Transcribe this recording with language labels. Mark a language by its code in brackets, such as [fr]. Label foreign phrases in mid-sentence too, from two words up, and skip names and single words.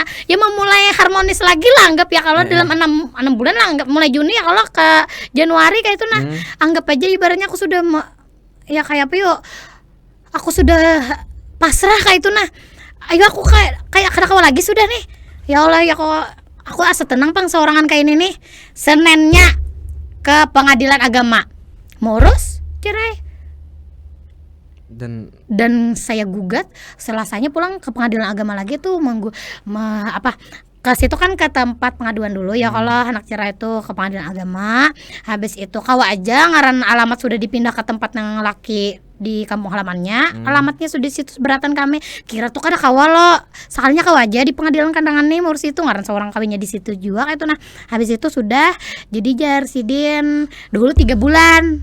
[bjn] Ya mau mulai harmonis lagi lah anggap ya kalau dalam 6 bulan lah anggap mulai Juni ya kalau ke Januari kayak itu nah. Anggap aja ibaratnya aku sudah ya kayak apa yuk. Aku sudah pasrah kayak itu nah. Ayo aku kayak kada kawa lagi sudah nih. Ya Allah ya kok aku asa tenang pang seorangan kayak ini nih. Senennya ke pengadilan agama ngurus cerai. Dan saya gugat, Selasanya pulang ke pengadilan agama lagi tuh ke situ kan ke tempat pengaduan dulu ya kalau anak cerai itu ke pengadilan agama. Habis itu kawa aja ngaran alamat sudah dipindah ke tempat yang laki di kampung halamannya. Alamatnya sudah situ seberatan kami. Kira tuh kada kawa lo. Sekalinya kawa aja di pengadilan kandangan nih ngurus itu ngaran seorang kawinnya di situ juga kayak itu nah. Habis itu sudah jadi jar sidin dulu 3 bulan.